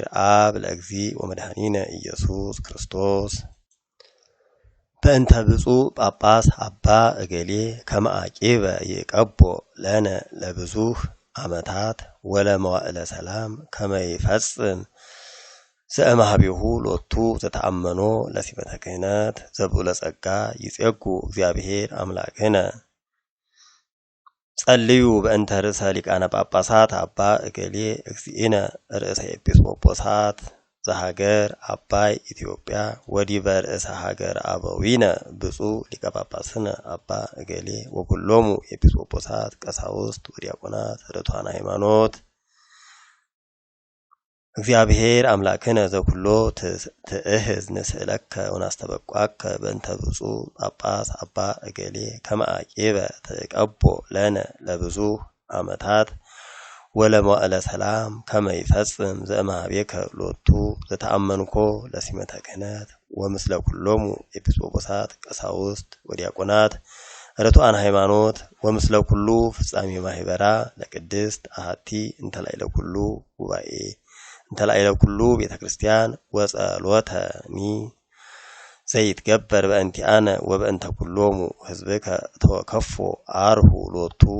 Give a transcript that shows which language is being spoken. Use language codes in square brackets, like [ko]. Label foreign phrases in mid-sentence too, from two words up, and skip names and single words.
[gez] አብ ለእግዚ ወመድኃኒነ ኢየሱስ ክርስቶስ በእንተ ብፁዕ ጳጳስ አባ እገሌ ከመ አቂበ ይቀቦ ለነ ለብዙህ ዓመታት ወለመዋዕለ ሰላም ከመ ይፈጽም ዘእምኀቤሁ ሎቱ ዘተአመኖ ለሲመተ ክህነት ዘብዑለ ጸጋ ይጼጉ እግዚአብሔር አምላክነ ጸልዩ በእንተ ርእሰ ሊቃነ ጳጳሳት አባ እገሌ እግዚእነ ርእሰ ኤጲስቆጶሳት ዘሀገር አባይ ኢትዮጵያ ወዲበ ርእሰ ሀገር አበዊነ ብፁዕ ሊቀ ጳጳስነ አባ እገሌ ወኩሎሙ ኤጲስቆጶሳት ቀሳውስት ወዲያቆናት ርቱዓነ ሃይማኖት እግዚአብሔር አምላክነ ዘኩሎ ትእህዝ ንስእለከ ወናስተበቋከ በእንተ ብፁዕ ጳጳስ አባ እገሌ ከመ አቂበ ትቀቦ ለነ ለብዙህ ዓመታት ወለመዋዕለ ሰላም ከመ ይፈጽም ዘእምኀቤከ ሎቱ ዘተአመንኮ ለሲመተ ክህነት ወምስለ ኩሎሙ ኤጲስቆጶሳት ቀሳውስት ወዲያቆናት ርቱዓነ ሃይማኖት ወምስለ ኩሉ ፍጻሜ ማህበራ ለቅድስት አሐቲ እንተ ላዕለ ኩሉ ጉባኤ እንተ ላዕለ ኩሉ ቤተ ክርስቲያን ወጸሎተኒ ዘይትገበር በእንቲአነ ወበእንተ ኩሎሙ ህዝብከ ተወከፎ አርሁ ሎቱ